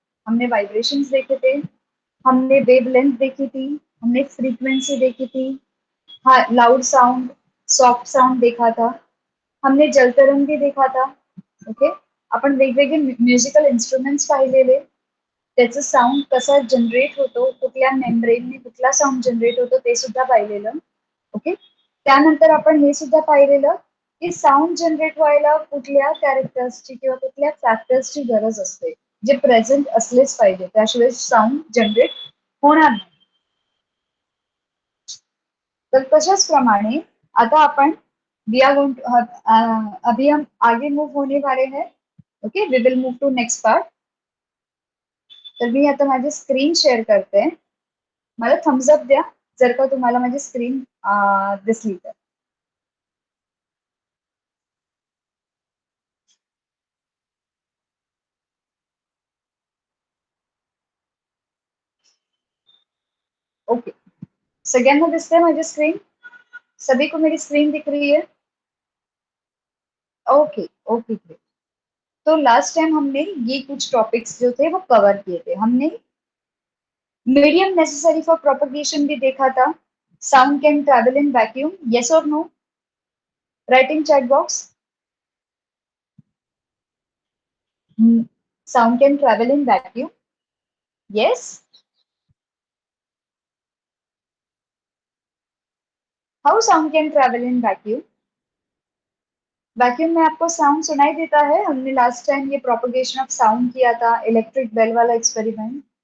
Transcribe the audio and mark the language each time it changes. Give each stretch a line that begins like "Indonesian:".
Hindi: हमने वाइब्रेशंस देखे थे, हमने वेवलेंथ देखी थी, हमने फ्रीक्वेंसी देखी थी, हाँ लाउड साउंड, सॉफ्ट साउंड देखा था, हमने जल तरंग भी देखा था.
Marathi: ओके, आपण वेगवेगळे म्युझिकल इन्स्ट्रुमेंट्स पाहिलेले, त्याचं साऊंड कसा जनरेट होतो, कुठल्या मेम्ब्रेनने कुठला साऊंड जनरेट होतो ते सुद्धा पाहिलेलं. ओके, त्यानंतर आपण हे सुद्धा पाहिलेलं की साऊंड जनरेट व्हायला कुठल्या कॅरेक्टर्सची किंवा कुठल्या फॅक्टर्सची गरज असते, जे प्रेझेंट असलेच पाहिजे, त्याशिवाय साऊंड जनरेट होणार नाही. तर तशाच प्रमाणे आता आपण
English: we are going to
Hindi: अभी हम आगे मूव होने वाले हैं.
Marathi: Okay,
English: We will move to next part.
Marathi: तर मी आता माझी स्क्रीन शेअर करते. मला थम्स अप द्या जर का तुम्हाला माझी स्क्रीन दिसली तर. ओके, सगळ्यांना दिसते माझी स्क्रीन?
Hindi: सभी को मेरी स्क्रीन दिख रही है? Okay okay great. तो लास्ट टाइम हमने ये कुछ टॉपिक्स जो थे वो कवर किए थे. हमने
English: medium necessary for propagation
Hindi: भी देखा था.
English: Sound can travel in vacuum, yes और no? Writing chat box. Sound can travel in vacuum, yes. How sound can travel in vacuum?
Hindi: Vacuum में आपको साउंड सुनाई देता है? हमने लास्ट टाइम ये प्रोपगेशन ऑफ साउंड किया था, इलेक्ट्रिक बेल वाला एक्सपेरिमेंट.